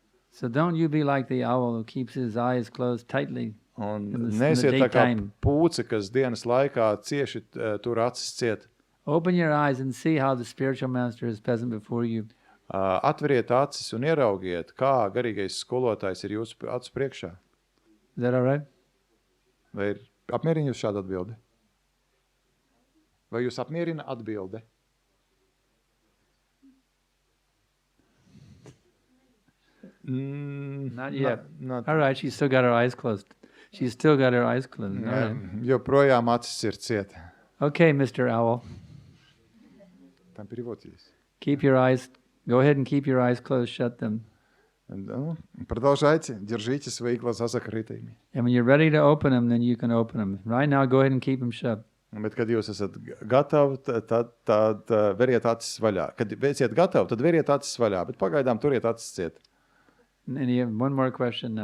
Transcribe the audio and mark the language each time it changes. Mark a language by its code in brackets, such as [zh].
[en] So don't you be like the owl who keeps his eyes closed tightly. [lv] Un [en] in the [lv] neesiet tā kā [en] daytime. [lv] pūce, kas dienas laikā cieši tur acis ciet. [en] Open your eyes and see how the spiritual master is present before you. [lv] Atveriet acis un ieraugiet, kā garīgais skolotājs ir jūsu acu priekšā. [en] Is that all right? [lv] Vai ir apmierina jūs šādu atbildi? Vai jūs apmierina atbildi? [en] Not yet. Not, All right, she's still got her eyes closed. She's still got her eyes closed. All right. [lv] Joprojām acis ir ciet. [en] Okay, Mr. Owl. Tam переводись. Keep your eyes, go ahead and keep your eyes closed, shut them. [ru] Продолжайте, держите свои глаза закрытыми. [en] And when you're ready to open them, then you can open them. Right now, go ahead and keep them shut. [lv] Bet, kad jūs esat gatavi, tad veriet acis vaļā. Kad esiet gatavi, tad veriet acis vaļā, bet pagaidām turiet acis ciet. [en] And you have one more question now.